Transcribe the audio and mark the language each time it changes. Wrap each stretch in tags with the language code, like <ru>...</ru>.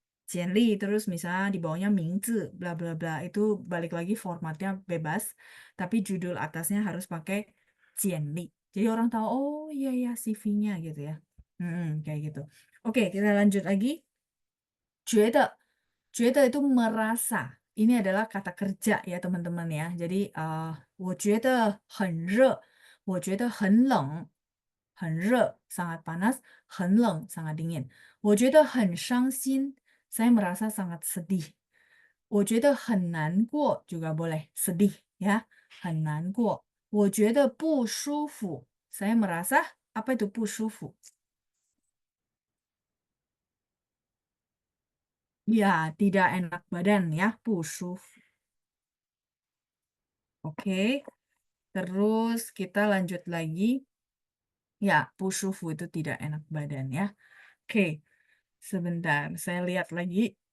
<id>Jianli, terus misalnya di bawahnya Mingzi, bla bla bla, itu balik lagi formatnya bebas, tapi judul atasnya harus pakai Jianli. Jadi orang tahu, oh iya iya CV-nya gitu ya. Kayak gitu. Oke, kita lanjut lagi. 觉得itu merasa. Ini adalah kata kerja ya teman-teman ya.</id> <zh>Jadi 我觉得很热，我觉得很冷，很热</zh> <id>sangat panas,</id> <zh>很冷</zh> <id>sangat dingin.</id> <zh>我觉得很伤心,</zh> <id>saya merasa sangat sedih.</id> <zh>我觉得很难过</zh> <id>juga boleh, sedih ya,</id> <zh>很难过. 我觉得不舒服,</zh> <id>saya merasa apa itu</id> <zh>不舒服?</zh> <id>Ya, tidak enak badan ya, 不舒服. Oke, terus kita lanjut lagi. Ya, 不舒服 itu tidak enak badan ya. Oke, sebentar. Saya lihat lagi.</id>